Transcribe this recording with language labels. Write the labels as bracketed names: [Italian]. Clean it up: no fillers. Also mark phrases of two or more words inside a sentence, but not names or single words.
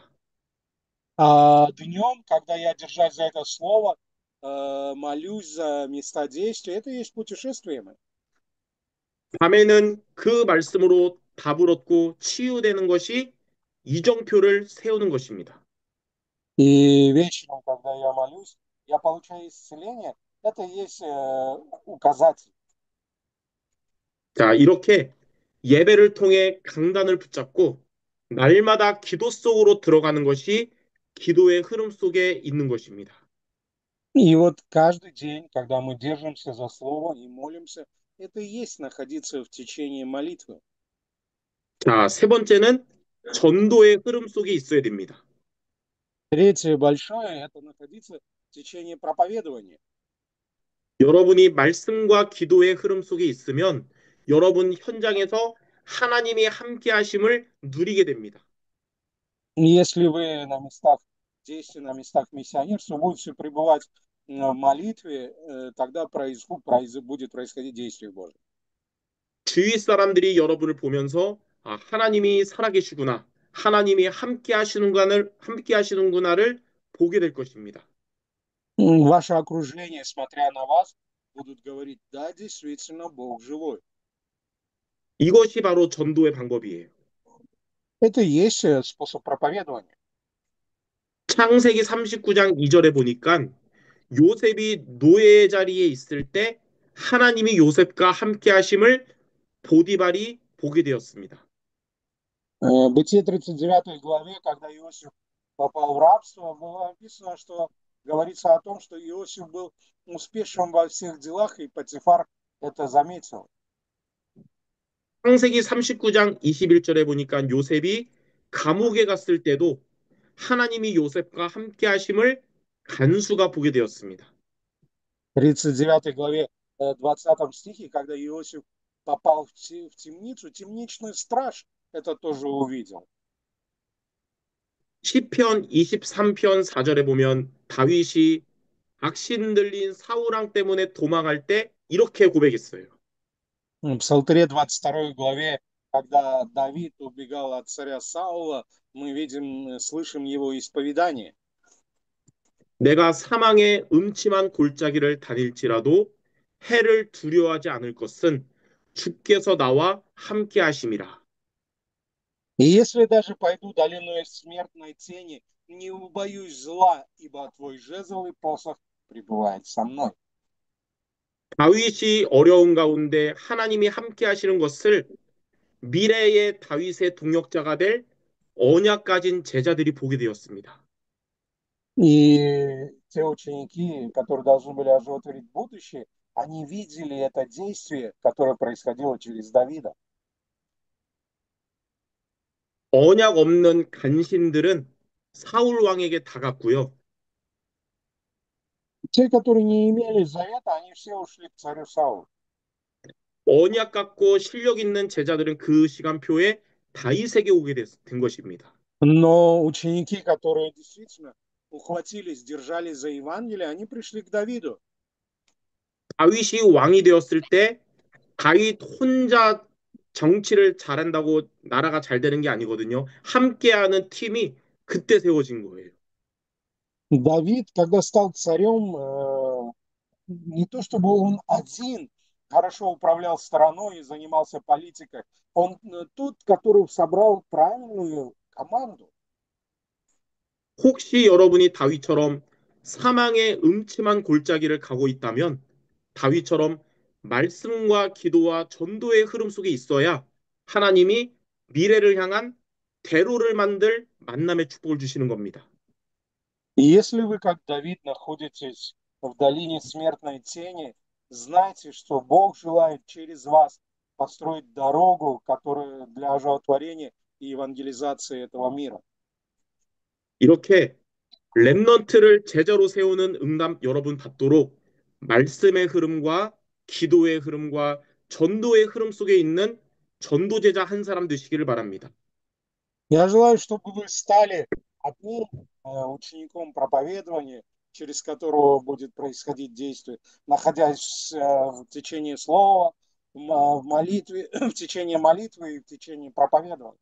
[Russian] А днем, когда я, держась за это Слово, молюсь за места действия, это и есть путешествие. [Korean] 밤에는 그 말씀으로 답을 얻고 치유되는 것이 이정표를 세우는 것입니다. [Russian] И вечером, когда я молюсь, я получаю исцеление, это и есть указатель. [Korean] 자, 이렇게 예배를 통해 강단을 붙잡고 날마다 기도 속으로 들어가는 것이 기도의 흐름 속에 있는 것입니다. [Russian] И вот каждый день, когда мы держимся за Слово и молимся, это и есть находиться в течение молитвы. [Korean] 자, 세 번째는 전도의 흐름 속에 있어야 됩니다. [Russian] Третье большое – это находиться в течение проповедования. [Korean] 여러분이 말씀과 기도의 흐름 속에 있으면 여러분 현장에서 하나님이 함께 하심을 누리게 됩니다. [Russian] Если вы на местах действия, на местах миссионерства будете пребывать в молитве, тогда будет происходить действие Божие. [Korean] 주위 사람들이 여러분을 보면서 아, 하나님이 살아계시구나. 하나님이 함께 하시는구나를 보게 될 것입니다. [Russian] Ваше окружение, смотря на вас, будут говорить, да, действительно, Бог живой. [Korean] 이것이 바로 전도의 방법이에요. [Russian] Это и есть способ проповедования. [Korean] 창세기 39장 2절에 보니까 요셉이 노예의 자리에 있을 때 하나님이 요셉과 함께 하심을 보디발이 보게 되었습니다. [Russian] Бытие 39 главе, когда Иосиф попал в рабство, было написано, что говорится о том, что Иосиф был успешен во всех делах, и Потифар это заметил. [Korean] 창세기 39장 21절에 보니까 요셉이 감옥에 갔을 때도 하나님이 요셉과 함께 하심을 간수가 보게 되었습니다. [Russian] 39 главе, 20 стихе, когда Иосиф попал в темницу, темничный страж это тоже увидел. [Korean] 시편 23편 4절에 보면 다윗이 악신 들린 사울왕 때문에 도망할 때 이렇게 고백했어요. [Russian] В Псалтыре 22 главе, когда Давид убегал от царя Саула, мы видим, слышим его исповедание. [Korean] 내가 사망의 음침한 골짜기를 다닐지라도 해를 두려워하지 않을 것은 주께서 나와 함께 하심이라. [Russian] И если даже пойду долиной смертной тени, не убоюсь зла, ибо твой жезл и посох пребывает со мной. [Korean] 다윗이 어려운 가운데 하나님이 함께 하시는 것을 미래의 다윗의 동역자가 될 언약 가진 제자들이 보게 되었습니다. [Russian] И те ученики, которые должны были оживотворить будущее, они видели это действие, которое происходило через Давида. [Korean] 언약 없는 간신들은 사울 왕에게 다갔고요. [Russian] Те, которые не имели завета, они все ушли к царю Саулу. [Korean] 언약 갖고 실력 있는 제자들은 그 시간표에 다윗에게 오게 된 것입니다. [Russian] Но ученики, которые действительно ухватились, держались за Евангелие, они пришли к Давиду. [Korean] 다윗이 왕이 되었을 때 다윗 혼자 정치를 잘한다고 나라가 잘 되는 게 아니거든요. 함께하는 팀이 그때 세워진 거예요. [Russian] Давид, когда стал царем, не то чтобы он один хорошо управлял страной и занимался политикой, он тот, который собрал правильную команду. [Korean] 혹시 여러분이 다윗처럼 사망의 음침한 골짜기를 가고 있다면 다윗처럼 말씀과 기도와 전도의 흐름 속에 있어야 하나님이 미래를 향한 대로를 만들 만남의 축복을 주시는 겁니다. [Russian] И если вы, как Давид, находитесь в долине смертной тени, знайте, что Бог желает через вас построить дорогу, которая для оживотворения и евангелизации этого мира. [Korean] 이렇게 렘넌트를 제자로 세우는 응답 여러분 받도록 말씀의 흐름과 기도의 흐름과 전도의 흐름 속에 있는 전도제자 한 사람 되시기를 바랍니다. [Russian] Я желаю, чтобы вы стали одним учеником проповедования, через которого будет происходить действие, находясь в течение слова, в молитве, в течение молитвы и в течение проповедования.